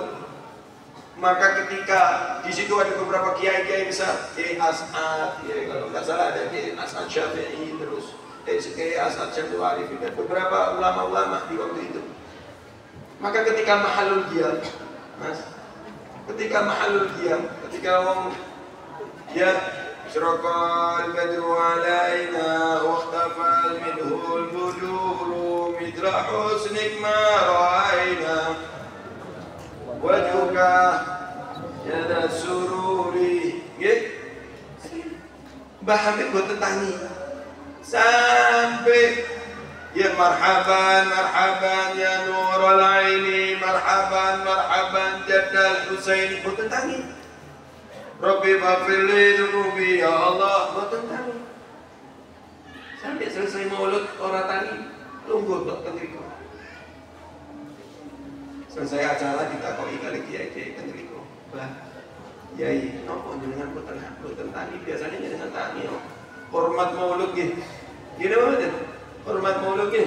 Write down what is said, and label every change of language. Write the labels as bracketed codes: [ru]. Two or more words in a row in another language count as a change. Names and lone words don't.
[id] Maka ketika di situ ada beberapa kiai-kiai besar, Kiai As'ad, kalau nggak salah ada Kiai As'ad Syafi'i, terus Kiai As'ad Syamsul Arifin dan beberapa ulama-ulama di waktu itu. Maka ketika [ar] محل القيام, [id] Mas, ketika orang [ar] يا أشرق البدر علينا و اختفت منه البدور مثل حسنك ما رأينا وجهك يا دا سروري. [jv] Nggih. [ar] Mbah Hamid [jv] boten tangi sampai [ar] يا مرحبا يا نور عيني مرحبا جد الحسين, [jv] boten tangi. [ar] رب فاغفر لي ذنوبي يا الله, [jv] boten tangi. [id] Sampai selesai maulud orang [jv] tangi, lungguh tok kendriko. [id] Selesai acara [jv] ditakoi kali kiai kendriko. Bah, yai nopo jenengan boten tangi, biasanya jenengan tangi. Hormat maulud nggih. Gini mboten? Hormat maulud nggih.